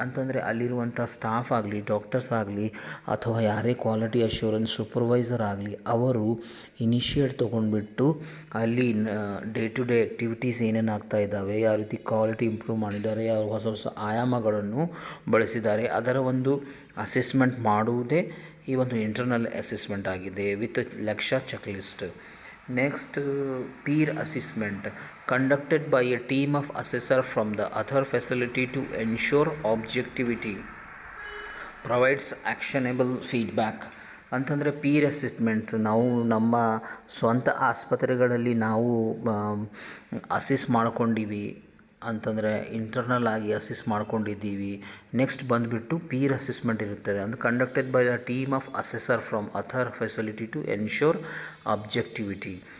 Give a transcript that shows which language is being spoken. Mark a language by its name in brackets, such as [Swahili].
[Kannada] ಅಂತಂದರೆ ಅಲ್ಲಿರುವಂಥ ಸ್ಟಾಫ್ ಆಗಲಿ, ಡಾಕ್ಟರ್ಸ್ ಆಗಲಿ, ಅಥವಾ ಯಾರೇ ಕ್ವಾಲಿಟಿ ಅಶ್ಯೂರೆನ್ಸ್ ಸೂಪರ್ವೈಸರ್ ಆಗಲಿ, ಅವರು ಇನಿಷಿಯೇಟ್ ತೊಗೊಂಡ್ಬಿಟ್ಟು ಅಲ್ಲಿ ಡೇ ಟು ಡೇ ಆ್ಯಕ್ಟಿವಿಟೀಸ್ ಏನೇನು ಆಗ್ತಾ ಇದ್ದಾವೆ, ಯಾವ ರೀತಿ ಕ್ವಾಲಿಟಿ ಇಂಪ್ರೂವ್ ಮಾಡಿದ್ದಾರೆ, ಯಾವ ಹೊಸ ಹೊಸ ಆಯಾಮಗಳನ್ನು ಬಳಸಿದ್ದಾರೆ, ಅದರ ಒಂದು ಅಸೆಸ್ಮೆಂಟ್ ಮಾಡುವುದೇ ಈ ಒಂದು ಇಂಟರ್ನಲ್ ಅಸೆಸ್ಮೆಂಟ್ ಆಗಿದೆ [English] With Lakshya check list. Next, peer assessment conducted by a team of assessor from the other facility to ensure objectivity, provides actionable feedback. [Kannada] ಅಂತಂದರೆ ಪೀರ್ ಅಸೆಸ್ಮೆಂಟ್, ನಾವು ನಮ್ಮ ಸ್ವಂತ ಆಸ್ಪತ್ರೆಗಳಲ್ಲಿ ನಾವು ಅಸೆಸ್ ಮಾಡ್ಕೊಂಡಿವಿ ಅಂತಂದರೆ ಇಂಟರ್ನಲ್ ಆಗಿ ಅಸೆಸ್ ಮಾಡ್ಕೊಂಡಿದ್ದೀವಿ. ನೆಕ್ಸ್ಟ್ ಬಂದುಬಿಟ್ಟು ಪೀರ್ ಅಸೆಸ್ಮೆಂಟ್ ಇರುತ್ತದೆ, ಅಂದರೆ [English] Conducted by the team of assessor from other facility to ensure objectivity.